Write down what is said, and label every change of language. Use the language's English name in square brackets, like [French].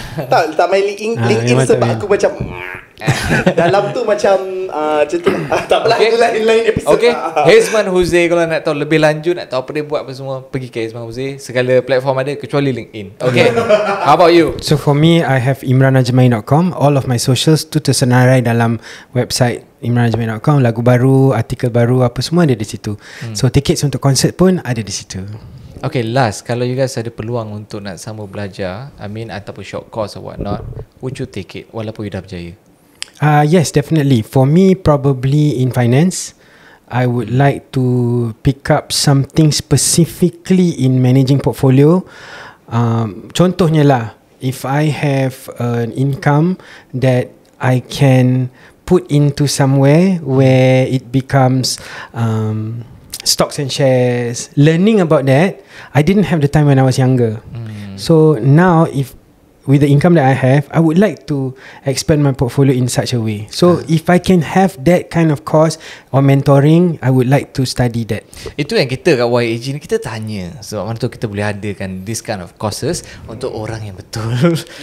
[Malay] Tak main LinkedIn sebab aku macam dalam tu macam macam tu. Tak apalah, itu lain episode. Okay, Hezman Huze, kalau nak tahu lebih lanjut, nak tahu apa dia buat apa semua, pergi ke Hezman Huze. Segala platform ada kecuali LinkedIn. Okay. [English] How about you? So for me, I have imranajmai.com. All of my socials [Malay] tu tersenarai dalam [English] website imranajmai.com. [Malay] Lagu baru, artikel baru, apa semua ada di situ. So tickets untuk konsert pun ada di situ. [English] Okay, last, [Malay] kalau [English] you guys [Malay] ada peluang untuk nak sambung belajar, ataupun [English] short course or whatnot, would you take it [Malay] walaupun [English] you [Malay] dah berjaya? [English] Yes, definitely. For me, probably in finance, I would like to pick up something specifically in managing portfolio. [Malay] Contohnya lah, [English] if I have an income that I can put into somewhere where it becomes stocks and shares, learning about that, I didn't have the time when I was younger. So now, with the income that I have, I would like to expand my portfolio in such a way. So if I can have that kind of course or mentoring, I would like to study that. [Malay] Itu yang kita kat YAG ni kita tanya. Sebab mana tu kita boleh adakan [English] this kind of courses [Malay] untuk orang yang betul.